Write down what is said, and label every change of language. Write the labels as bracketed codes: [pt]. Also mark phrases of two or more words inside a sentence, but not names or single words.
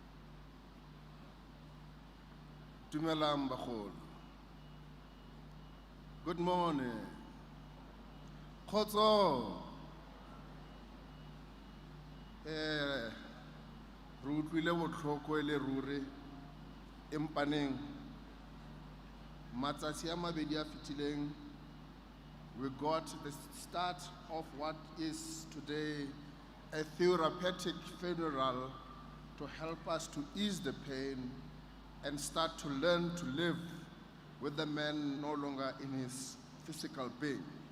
[st] Dumelang bagolo. [en] Good morning. [st] Khotso. [tn] Re utlwile botlhoko e le ruri empaneng matsatsi a mabedi a fetileng [en] we got the start of what is today a therapeutic funeral to help us to ease the pain and start to learn to live with the man no longer in his physical being.